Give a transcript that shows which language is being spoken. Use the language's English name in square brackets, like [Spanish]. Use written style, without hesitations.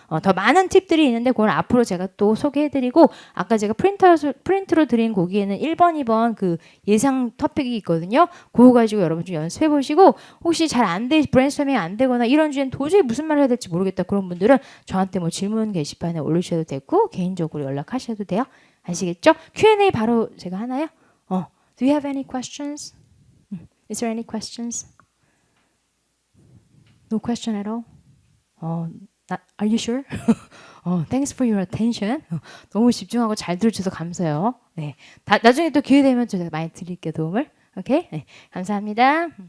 [Korean] 더 많은 팁들이 있는데 그건 앞으로 제가 또 소개해드리고 아까 제가 프린트로 드린 거기에는 1번, 2번 그 예상 토픽이 있거든요. 그거 가지고 여러분 좀 연습해보시고 혹시 잘 안 돼, 브레인스토밍이 안 되거나 이런 주제는 도저히 무슨 말을 해야 될지 모르겠다 그런 분들은 저한테 뭐 질문 게시판에 올리셔도 되고 개인적으로 연락하셔도 돼요. 아시겠죠? Q&A 바로 제가 하나요? [English] Do you have any questions? Is there any questions? No question at all? Are you sure? Thanks for your attention. [Korean] 너무 집중하고 잘 들어주셔서 감사해요. 네, 나중에 또 기회 되면 제가 많이 드릴게요 도움을. 오케이, 네, 감사합니다.